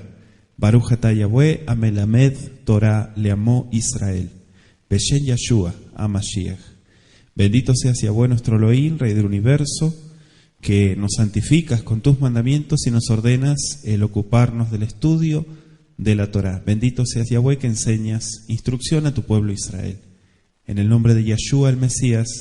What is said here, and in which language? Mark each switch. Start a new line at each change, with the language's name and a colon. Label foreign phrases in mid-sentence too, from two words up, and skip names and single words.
Hebrew: ברוך אתה יהוה המלמד תורה לעמו ישראל. בשם ישוע המשיח.
Spanish: Bendito seas Yahweh nuestro Elohim, Rey del universo, que nos santificas con tus mandamientos y nos ordenas el ocuparnos del estudio de la Torah. Bendito seas Yahweh que enseñas instrucción a tu pueblo Israel. En el nombre de Yeshua el Mesías.